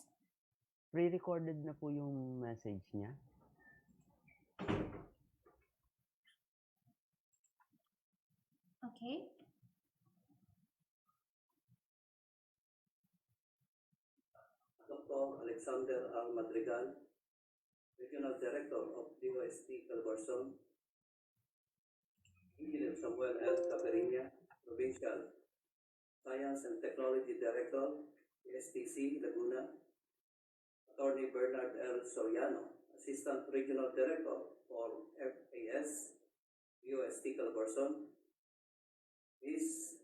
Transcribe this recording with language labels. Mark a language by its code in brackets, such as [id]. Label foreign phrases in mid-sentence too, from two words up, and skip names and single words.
[tl] pre-recorded na po yung message niya. Okay. [en] Dr. Alexander R. Madrigal, Regional Director of DOST Calbarzon, Engineer Samuel L. Caperia, Provincial Science and Technology Director, STC Laguna, Attorney Bernard L. Soriano, Assistant Regional Director for FAS, DOST Calbarzon, Ms.